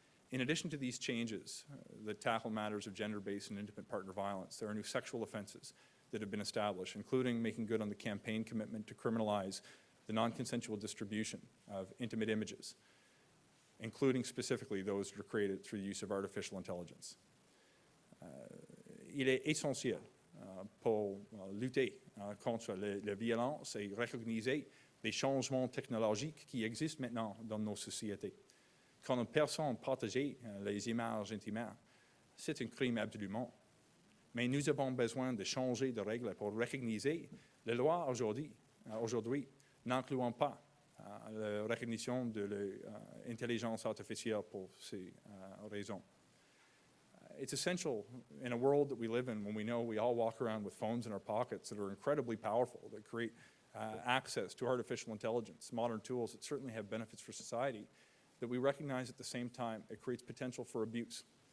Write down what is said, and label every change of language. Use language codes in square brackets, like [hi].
[en] In addition to these changes that tackle matters of gender-based and intimate partner violence, there are new sexual offenses that have been established, including making good on the campaign commitment to criminalize the non-consensual distribution of intimate images, including specifically those that are created through the use of artificial intelligence. [fr] Il est essentiel pour lutter contre la violence et recogniser les changements technologiques qui existent maintenant dans nos sociétés. quand une personne partage les images intimes, c'est un crime absolument. Mais nous avons besoin de changer de règles pour recogniser les lois aujourd'hui n'incluant pas la recognition de l'intelligence artificielle pour ces raisons. [en] It's essential in a world that we live in when we know we all walk around with phones in our pockets that are incredibly powerful, that create access to artificial intelligence, modern tools that certainly have benefits for society, that we recognize at the same time it creates potential for abuse.